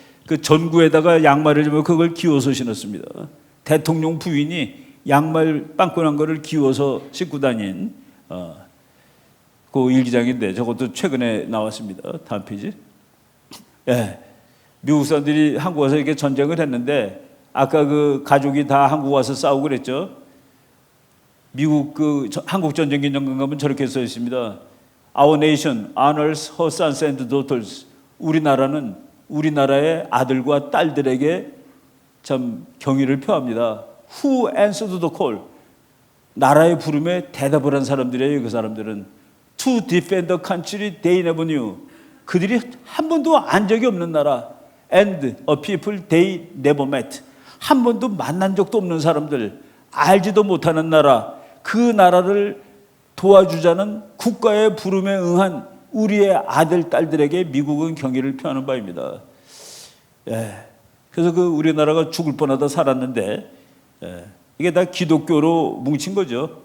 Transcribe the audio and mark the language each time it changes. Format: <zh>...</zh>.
<ko>그 전구에다가 양말을 주면 그걸 기워서 신었습니다. 대통령 부인이 양말 빵꾸난 거를 기워서 신고 다닌 그 일기장인데 저것도 최근에 나왔습니다. 다음 페이지. 예, 미국 사람들이 한국 와서 이렇게 전쟁을 했는데 아까 그 가족이 다 한국 와서 싸우고 그랬죠. 미국 그 한국 전쟁 기념관 가면 저렇게 써 있습니다.</ko> <en>Our nation honors her sons and daughters.</en> <ko>우리나라는 우리나라의 아들과 딸들에게 참 경의를 표합니다.</ko> <en>Who answered the call?</en> <ko>나라의 부름에 대답을 한 사람들이에요. 그 사람들은</ko> <en>To defend the country they never knew.</en> <ko>그들이 한 번도 안 적이 없는 나라.</ko> <en>And a people they never met.</en> <ko>한 번도 만난 적도 없는 사람들, 알지도 못하는 나라, 그 나라를 도와주자는 국가의 부름에 응한 우리의 아들, 딸들에게 미국은 경의를 표하는 바입니다. 예. 그래서 그 우리나라가 죽을 뻔하다 살았는데 이게 다 기독교로 뭉친 거죠.</ko>